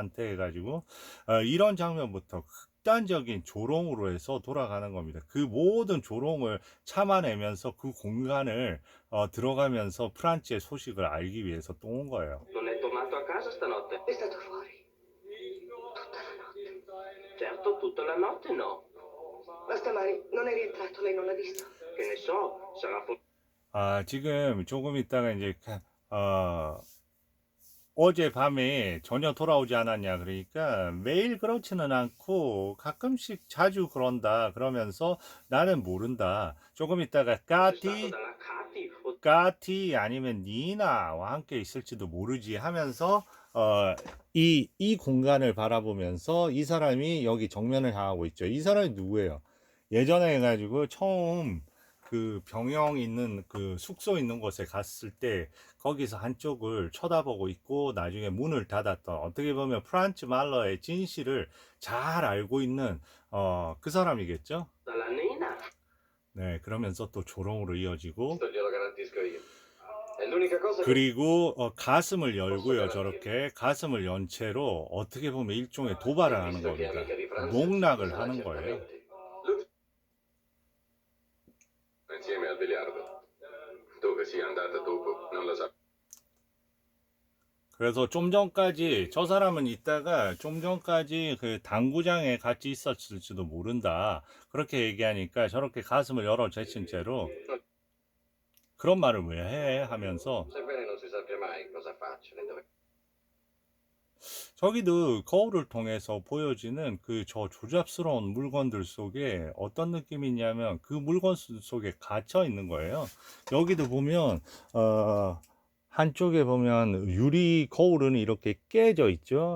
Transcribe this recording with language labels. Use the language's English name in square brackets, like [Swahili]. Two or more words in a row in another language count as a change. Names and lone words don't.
[Korean] 하녀한테 해가지고 이런 장면부터 극단적인 조롱으로 해서 돌아가는 겁니다. 그 모든 조롱을 참아내면서 그 공간을 들어가면서 프란츠의 소식을 알기 위해서 또 온 거예요. [Italian] Non è tornato a casa stanotte? È stato fuori. Tutta la notte. Certo, tutta la notte no. Ma stamani non è rientrato, lei non l'ha visto? Che ne so, sarà [Korean] 지금 조금 있다가 이제 어젯밤에 전혀 돌아오지 않았냐 그러니까 매일 그렇지는 않고 가끔씩 자주 그런다 그러면서 나는 모른다. 조금 있다가 [Italian] stato dalla Katy o [Korean] 까티 아니면 니나와 함께 있을지도 모르지 하면서 이 공간을 바라보면서 이 사람이 여기 정면을 향하고 있죠. 이 사람이 누구예요? 예전에 해가지고 처음 그 병영 있는 그 숙소 있는 곳에 갔을 때 거기서 한쪽을 쳐다보고 있고 나중에 문을 닫았던 어떻게 보면 프란츠 말러의 진실을 잘 알고 있는 그 사람이겠죠. [Italian] dalla nena. [Korean] 네, 그러면서 또 조롱으로 이어지고 [Italian] Glielo garantisco io. È l'unica cosa che [Korean] 그리고 가슴을 열고요. 저렇게 가슴을 연 채로 어떻게 보면 일종의 도발을 하는 [Italian] visto che è [Korean] 겁니다. [Italian] amica di Franz, [Korean] 농락을 [Italian] sarà [Korean] 하는 거예요. [Italian] certamente. Insieme al biliardo. Dove sia andata dopo, non lo so. [Korean] 그래서 좀 전까지 저 사람은 있다가 좀 전까지 그 당구장에 같이 있었을지도 모른다. 그렇게 얘기하니까 저렇게 가슴을 열어 제친 채로 그런 말을 왜 해? 하면서 [Italian] Sebbene non si sappia mai cosa faccio né dove. [Korean] 저기도 거울을 통해서 보여지는 그 저 조잡스러운 물건들 속에 어떤 느낌이 있냐면 그 물건 속에 갇혀 있는 거예요. 여기도 보면 한쪽에 보면 유리 거울은 이렇게 깨져 있죠.